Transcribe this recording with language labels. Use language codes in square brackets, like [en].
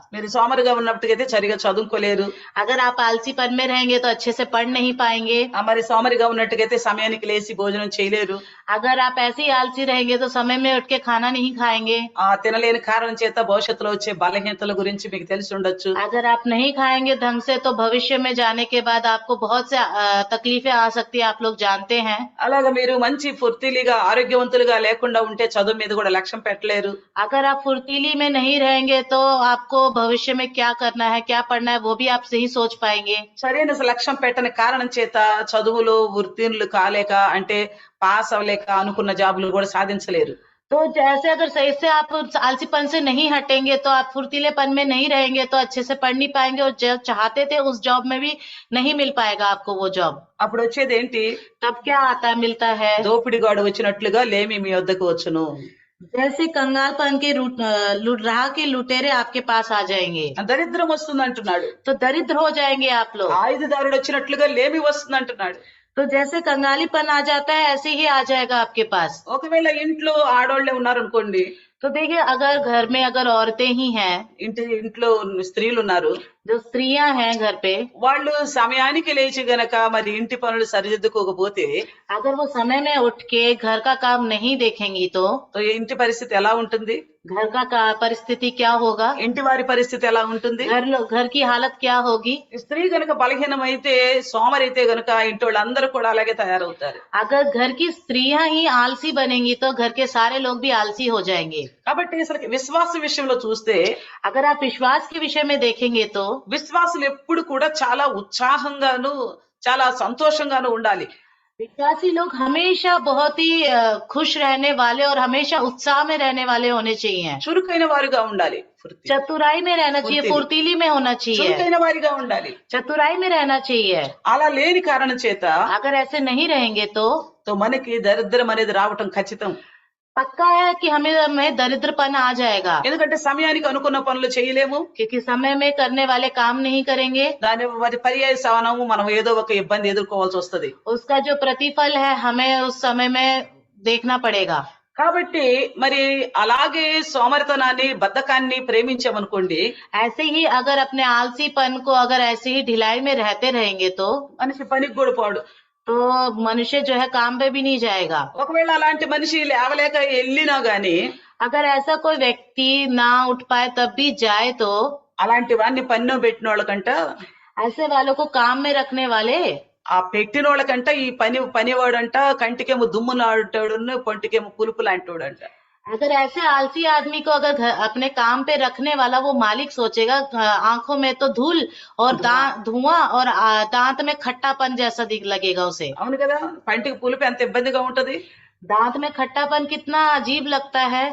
[te] మీరు సోమరిగా ఉన్నప్పటికైతే సరిగా చదువుకోలేరు. [hi] अगर आप आलसीपन में रहेंगे तो अच्छे से पढ़ नहीं पाएंगे। [te] మరి సోమరిగా ఉన్నట్టుగైతే సమయానికి లేచి భోజనం చేయలేరు. [hi] अगर आप ऐसे ही आलसी रहेंगे तो समय में उठ के खाना नहीं खाएंगे। [te] తినలేని కారణం చేత భవిష్యత్తులో వచ్చే బలహీనతల గురించి మీకు తెలిసి ఉండొచ్చు. [hi] अगर आप नहीं खाएंगे ढंग से तो भविष्य में जाने के बाद आपको बहुत से तकलीफें आ सकती है, आप लोग जानते हैं। [te] అలాగా మీరు మంచి ఫుర్తిలిగా ఆరోగ్యవంతులుగా లేకుండా ఉంటే చదువు మీద కూడా లక్ష్యం పెట్టలేరు. [hi] अगर आप फुर्तीली में नहीं रहेंगे तो आपको भविष्य में क्या करना है, क्या पढ़ना है, वो भी आप सही सोच पाएंगे। [te] సరైన లక్ష్యం పెట్టని కారణం చేత చదువులో ఉత్తీర్ణులు కాలేక అంటే పాస్ అవ్వలేక అనుకున్న జాబులు కూడా సాధించలేరు. [hi] तो जैसे अगर सही से आप आलसीपन से नहीं हटेंगे तो आप फुर्तीलेपन में नहीं रहेंगे तो अच्छे से पढ़ नहीं पाएंगे, और जो चाहते थे उस जॉब में भी नहीं मिल पाएगा आपको वो जॉब। [te] అప్పుడు వచ్చేది ఏంటి? [hi] तब क्या आता है, मिलता है [te] దోపిడిగాడు వచ్చినట్లుగా లేమి మీ వద్దకు వచ్చును. [hi] जैसे कंगालपन के राह के लुटेरे आपके पास आ जाएंगे, [te] దరిద్రం వస్తుంది అంటున్నాడు. [hi] तो दरिद्र हो जाएंगे आप लोग। [te] ఆయుధదారుడు వచ్చినట్లుగా లేమి వస్తుంది అంటున్నాడు. [hi] तो जैसे कंगालीपन आ जाता है ऐसे ही आ जाएगा आपके पास। [te] ఒకవేళ ఇంట్లో ఆడోళ్లే ఉన్నారనుకోండి, [hi] तो देखिए, अगर घर में अगर औरतें ही हैं, [te] ఇంట్లో స్త్రీలు ఉన్నారు, [hi] जो स्त्रियां हैं घर पे, [te] వాళ్ళు సమయానికి లేచి గనక మరి ఇంటి పనులు సరిదిద్దుకోకపోతే [hi] अगर वो समय में उठ के घर का काम नहीं देखेंगी तो [te] ఇంటి పరిస్థితి ఎలా ఉంటుంది? [hi] घर का परिस्थिति क्या होगा, [te] ఇంటి వారి పరిస్థితి ఎలా ఉంటుంది? [hi] घर की हालत क्या होगी। [te] స్త్రీ గనక బలహీనమైతే సోమరైతే గనక ఇంటి వాళ్ళందరూ కూడా అలాగే తయారవుతారు. [hi] अगर घर की स्त्रियां ही आलसी बनेंगी तो घर के सारे लोग भी आलसी हो जाएंगे। [te] కాబట్టి అసలు విశ్వాస విషయంలో చూస్తే [hi] अगर आप विश्वास के विषय में देखेंगे तो [te] విశ్వాసులు ఎప్పుడు కూడా చాలా ఉత్సాహంగాను చాలా సంతోషంగాను ఉండాలి. [hi] विश्वासी लोग हमेशा बहुत ही खुश रहने वाले और हमेशा उत्साह में रहने वाले होने चाहिए। [te] చురుకైన వారుగా ఉండాలి. [hi] चतुराई में रहना चाहिए, फुर्तीली में होना चाहिए, [te] చురుకైన వారిగా ఉండాలి. [hi] चतुराई में रहना चाहिए। [te] అలా లేని కారణం చేత [hi] अगर ऐसे नहीं रहेंगे तो [te] మనకి దరిద్రం అనేది రావటం ఖచ్చితం. [hi] पक्का है कि हमें दरिद्रपन आ जाएगा, [te] ఎందుకంటే సమయానికి అనుకున్న పనులు చేయలేము. [hi] क्योंकि समय में करने वाले काम नहीं करेंगे। [te] దాని మరి పర్యాయ సవనము మనం ఏదో ఒక ఇబ్బంది ఎదుర్కోవాల్సి వస్తది. [hi] उसका जो प्रतिफल है हमें उस समय में देखना पड़ेगा। [te] కాబట్టి మరి అలాగే సోమరితనాన్ని బద్ధకాన్ని ప్రేమించామనుకోండి, [hi] ऐसे ही अगर अपने आलसीपन को अगर ऐसे ही ढिलाई में रहते रहेंगे तो [te] మనిషి పనికి కూడా పోడు. [hi] तो मनुष्य जो है काम पे भी नहीं जाएगा। [te] ఒకవేళ అలాంటి మనిషి లేవలేక వెళ్ళినా గాని [hi] अगर ऐसा कोई व्यक्ति ना उठ पाए तब भी जाए तो [te] అలాంటి వాడిని పన్నో పెట్టిన వాళ్ళకంట, [hi] ऐसे वालों को काम में रखने वाले, [te] ఆ పెట్టిన వాళ్ళకంట ఈ పనివాడంట కంటికేమో దుమ్ము నాటాడు, పొంటికేమో పులుపు లాంటివాడంట. [hi] अगर ऐसे आलसी आदमी को अगर अपने काम पे रखने वाला वो मालिक सोचेगा, आंखों में तो धूल और धुआं और दांत में खट्टापन जैसा लगेगा उसे। [te] అవును కదా, పంటికి పులుపు ఎంత ఇబ్బందిగా ఉంటది. [hi] दांत में खट्टापन कितना अजीब लगता है।